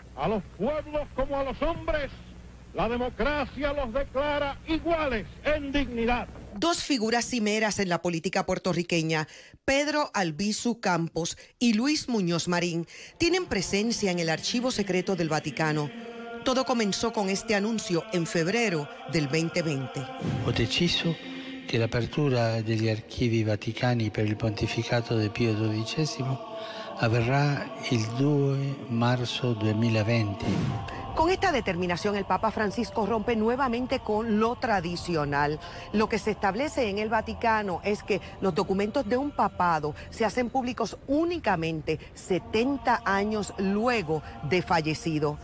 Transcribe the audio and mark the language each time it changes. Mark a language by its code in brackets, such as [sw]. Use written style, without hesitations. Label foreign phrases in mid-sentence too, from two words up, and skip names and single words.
[es] A los pueblos como a los hombres, la democracia los declara iguales en dignidad. Dos figuras cimeras en la política puertorriqueña, Pedro Albizu Campos y Luis Muñoz Marín, tienen presencia en el archivo secreto del Vaticano. Todo comenzó con este anuncio en febrero del 2020. [it] Ho deciso che l'apertura degli archivi vaticani per il pontificato di Pio XII avverrà il 2 marzo 2020. [es] Con esta determinación, el Papa Francisco rompe nuevamente con lo tradicional. Lo que se establece en el Vaticano es que los documentos de un papado se hacen públicos únicamente 70 años luego de fallecido.